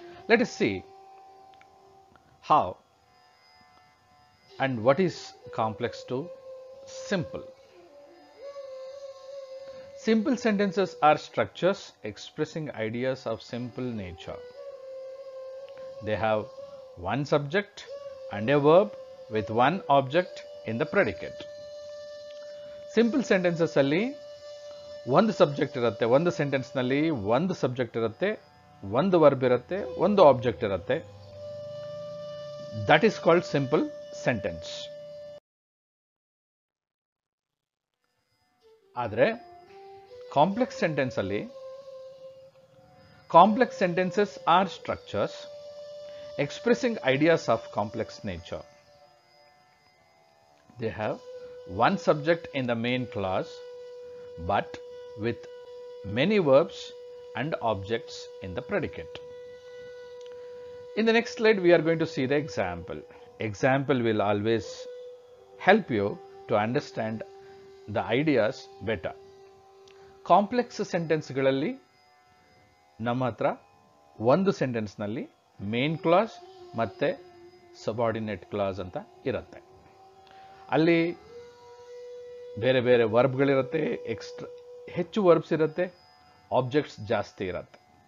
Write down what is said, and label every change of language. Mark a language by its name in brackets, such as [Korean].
[English] Let us see how and what is complex to simple. Simple sentences are structures expressing ideas of simple nature. They have one subject and a verb with one object in the predicate. [Kannada] Simple sentences ಅಲ್ಲಿ ಒಂದು subject ಇರುತ್ತೆ, ಒಂದು sentence ನಲ್ಲಿ ಒಂದು subject ಇರುತ್ತೆ, ಒಂದು verb ಇರುತ್ತೆ, ಒಂದು ಆಬ್ಜೆಕ್ಟ್ ಇರುತ್ತೆ. [English] That is called simple sentence. ಆದರೆ complex sentence ಅಲ್ಲಿ complex sentences are structures expressing ideas of complex nature. They have one subject in the main clause but with many verbs and objects in the predicate. In the next slide we are going to see the example. Example will always help you to understand the ideas better. [Kannada] Complex sentence ಗಳಲ್ಲಿ ನಮ್ಮ ಹತ್ರ ಒಂದು sentence ನಲ್ಲಿ main clause ಮತ್ತೆ subordinate class ಅಂತ ಇರುತ್ತೆ. ಅಲ್ಲಿ ಬೇರೆ ಬೇರೆ ವರ್ಬ್ಗಳಿರುತ್ತೆ, ಹೆಚ್ಚು ವರ್ಬ್ಸ್ ಇರುತ್ತೆ, ಆಬ್ಜೆಕ್ಟ್ಸ್ ಜಾಸ್ತಿ ಇರುತ್ತೆ.